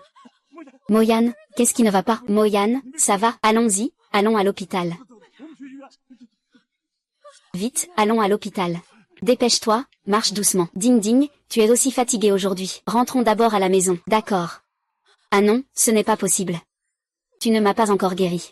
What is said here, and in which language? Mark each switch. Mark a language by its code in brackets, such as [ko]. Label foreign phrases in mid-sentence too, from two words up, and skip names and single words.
[fr] Mo-Yan, qu'est-ce qui ne va pas? Mo-Yan, ça va, allons-y, allons à l'hôpital. Vite, allons à l'hôpital. Dépêche-toi, marche doucement. Ding Ding, tu es aussi fatigué aujourd'hui. Rentrons d'abord à la maison. D'accord. Ah non, ce n'est pas possible. Tu ne m'as pas encore guéri.